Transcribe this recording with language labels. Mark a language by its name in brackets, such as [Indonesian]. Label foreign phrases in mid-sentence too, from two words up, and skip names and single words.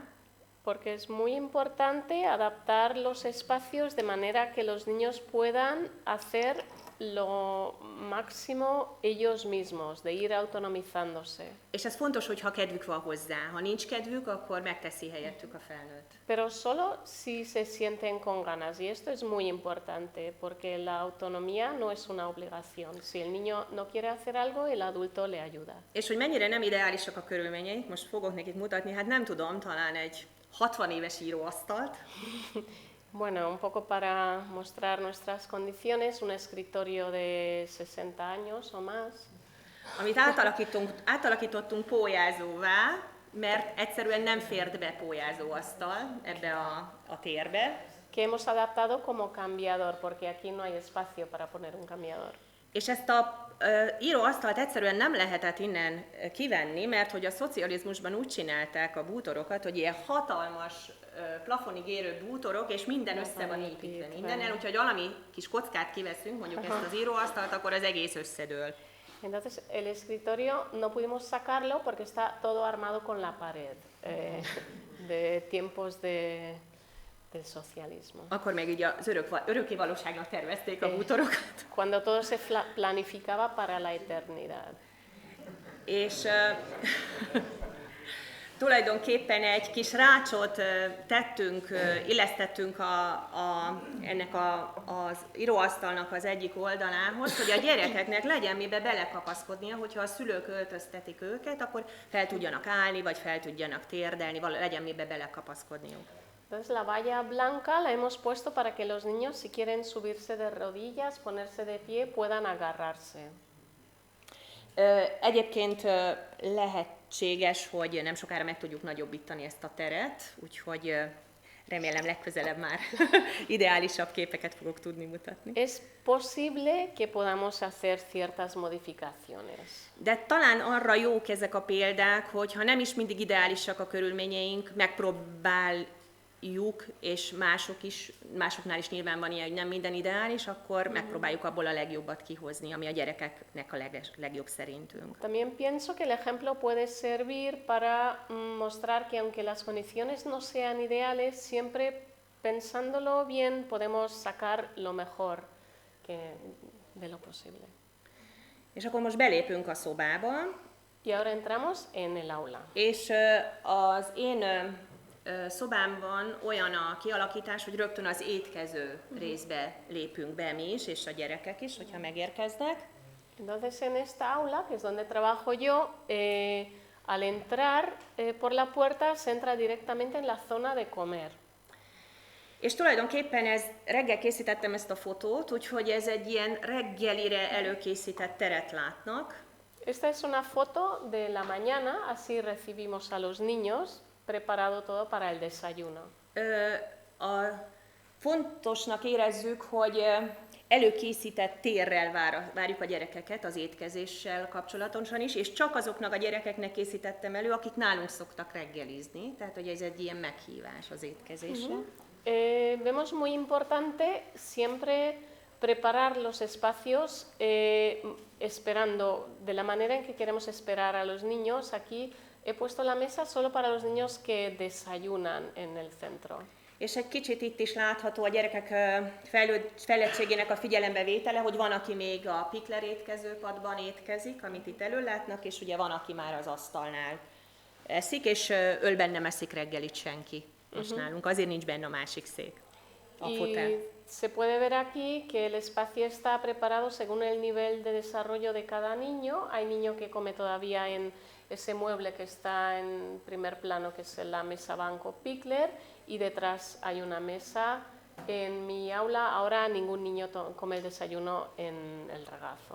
[Spanish] Porque es muy importante adaptar los espacios de manera que los niños puedan hacer lo máximo ellos mismos, de ir autonomizándose. [Hungarian] És ez fontos, hogy ha kedvük van hozzá. Ha nincs kedvük, akkor megteszi helyettük a felnőtt. [Spanish] Pero solo si se sienten con ganas. Y esto es muy importante, porque la autonomía no es una obligación. Si el niño no quiere hacer algo, el adulto le ayuda. [Hungarian] És hogy mennyire nem ideálisak a körülményeik, most fogok nekik mutatni, hát nem tudom, talán egy 60 éves íróasztalt. [Spanish] Bueno, un poco para mostrar nuestras condiciones, un escritorio de 60 años o más. [Hungarian] Amit átalakítottunk pólyázóvá, mert egyszerűen nem fért be pólyázóasztal ebbe a térbe. [Spanish] Que hemos adaptado como cambiador, porque aquí no hay espacio para poner un cambiador. [Hungarian] És ezt a íróasztalt egyszerűen nem lehetett innen kivenni, mert hogy a szocializmusban úgy csinálták a bútorokat, hogy ilyen hatalmas plafonig érő bútorok, és minden össze van építve mindennel, úgyhogy valami kis kockát kiveszünk, mondjuk ezt az íróasztalt, akkor az egész összedől. [Spanish] Entonces el escritorio no pudimos sacarlo porque está todo armado con la pared de tiempos del socialismo. [Hungarian] Akkor még így az örökké valóságnak tervezték a bútorokat. [Spanish] Cuando todo se planificaba para la eternidad. [Hungarian] És tulajdonképpen egy kis rácsot illesztettünk ennek az íróasztalnak az egyik oldalához, hogy a gyerekeknek legyen mibe belekapaszkodnia, hogyha a szülők öltöztetik őket, akkor fel tudjanak állni, vagy fel tudjanak térdelni, legyen mibe belekapaszkodniuk. [Spanish] Entonces la valla blanca la hemos puesto para que los niños, si quieren subirse de rodillas, ponerse de pie, puedan agarrarse. [Hungarian] Egyébként lehetséges, hogy nem sokára meg tudjuk nagyobbítani ezt a teret, úgyhogy remélem legközelebb már ideálisabb képeket fogok tudni mutatni. [Spanish] Es posible que podamos hacer ciertas modificaciones. [Hungarian] De talán arra jók ezek a példák, hogy ha nem is mindig ideálisak a körülményeink, megpróbáljuk, és másoknál is nyilván van ilyen, hogy nem minden ideális, akkor megpróbáljuk abból a legjobbat kihozni, ami a gyerekeknek a legjobb szerintünk. [Spanish] También pienso que el ejemplo puede servir para mostrar que aunque las condiciones no sean ideales, siempre pensándolo bien podemos sacar lo mejor de lo posible. [Hungarian] És akkor most belépünk a szobába. [Spanish] Y ahora entramos en el aula. [Hungarian] És az én szobámban olyan a kialakítás, hogy rögtön az étkező részbe lépünk be mi is, és a gyerekek is, hogyha megérkeznek. [Spanish] Entonces en esta aula, que es donde trabajo yo, al entrar por la puerta se entra directamente en la zona de comer. [Hungarian] És tulajdonképpen reggel készítettem ezt a fotót, úgyhogy ez egy ilyen reggelire előkészített teret látnak. [Spanish] Esta es una foto de la mañana, así recibimos a los niños, preparado todo para el desayuno. [Hungarian] Fontosnak érezzük, hogy előkészített térrel várjuk a gyerekeket az étkezéssel kapcsolatosan is, és csak azoknak a gyerekeknek készítettem elő, akik nálunk szoktak reggelizni, tehát hogy ez egy ilyen meghívás az étkezésre. [Spanish] Vemos muy importante siempre preparar los espacios esperando de la manera en que queremos esperar a los niños. Aquí he puesto la mesa solo para los niños que desayunan en el centro. [Hungarian] És egy kicsit itt is látható a gyerekek fejlettségének a figyelembevétele, hogy van, aki még a Pikler étkezőpadban étkezik, amit itt előlátnak, és ugye van, aki már az asztalnál eszik, és ölben nem eszik reggelit senki. És nálunk azért nincs benne a másik szék, a fotel. [Spanish] Se puede ver aquí que el espacio está preparado según el nivel de desarrollo de cada niño. Hay niño que come todavía en ese mueble que está en primer plano, que es la mesa banco Pikler, y detrás hay una mesa. En mi aula ahora ningún niño come el desayuno en el regazo.